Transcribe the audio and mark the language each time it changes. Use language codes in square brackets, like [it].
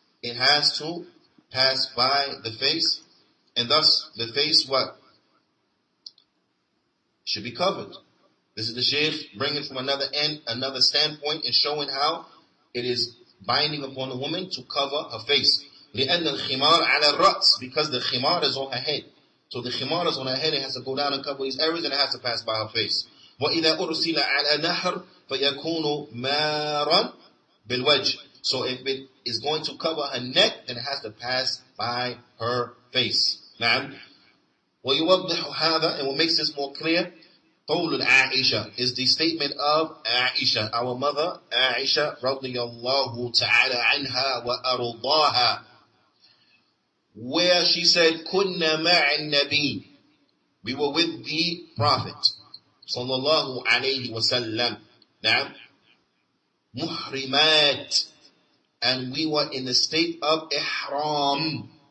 [en] It has to pass by the face, and thus the face should be covered. This is the Shaykh bringing from another standpoint and showing how it is binding upon the woman to cover her face. [ar] لأن الخمار على الرأس, [en] because the khimar is on her head. So the khimar is on her head, it has to go down and cover these areas, and it has to pass by her face. [ar] وإذا أرسل على نحر فيكون مارا بالوجه. [en] So if it is going to cover her neck, then it has to pass by her face. [ar] نعم. ويوضح هذا, [en] and what makes this more clear, قول Aisha is the statement of Aisha, our mother Aisha radiyallahu ta'ala anha wa ardaha, where she said, [ar] كنا مع النبي, [en] we were with the Prophet sallallahu alayhi wa sallam, نعم, muhrimat, and we were in the state of ihram.